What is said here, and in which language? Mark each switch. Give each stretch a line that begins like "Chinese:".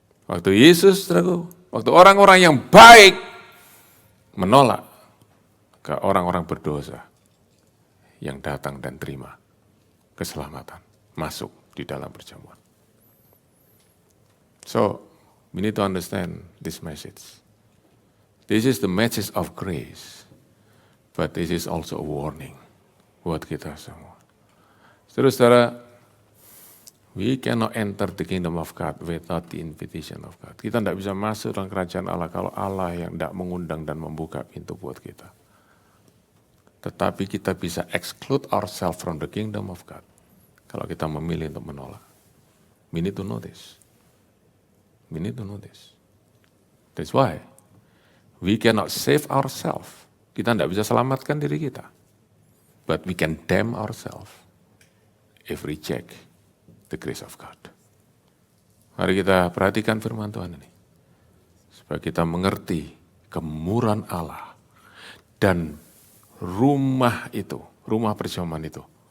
Indonesian: Waktu Yesus, saudaraku, waktu orang-orang yang baik menolak ke orang-orang berdosa yang datang dan terima keselamatan, masuk di dalam perjamuan.
English: So, we need to understand this message. This is the message of grace, but this is also a warning
Indonesian: buat kita semua. Saudara-saudara,
English: we cannot enter the kingdom of God without the invitation of God.
Indonesian: Kita tidak bisa masuk dalam kerajaan Allah kalau Allah yang tidak mengundang dan membuka pintu buat kita. Tetapi kita bisa
English: exclude ourselves from the kingdom of God
Indonesian: kalau kita memilih untuk menolak.
English: We need to know this. We need to know this. That's why we cannot save ourselves.
Indonesian: Kita tidak bisa selamatkan diri kita.
English: But we can damn ourselves if we reject the grace of God.
Indonesian: Mari kita perhatikan firman Tuhan ini. Supaya kita mengerti kemurahan Allah. Dan rumah itu, rumah perjamuan itu.